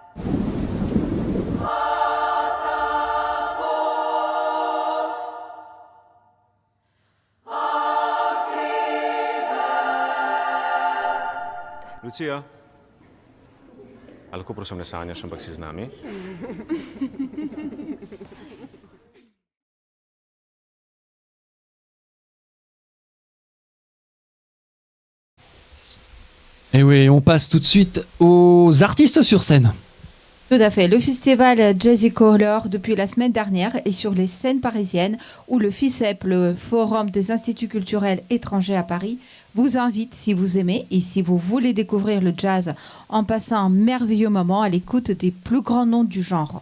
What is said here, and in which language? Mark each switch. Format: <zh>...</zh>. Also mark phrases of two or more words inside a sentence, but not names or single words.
<sl>Lucija, a lahko prosim ne sanjaš, ampak si z nami?</sl> <fr>Et oui, on passe tout de suite aux artistes sur scène. Tout à fait. Le festival Jazzy Color, depuis la semaine dernière, est sur les scènes parisiennes où le FICEP, le Forum des Instituts culturels étrangers à Paris, vous invite, si vous aimez et si vous voulez découvrir le jazz en passant un merveilleux moment à l'écoute des plus grands noms du genre.</fr>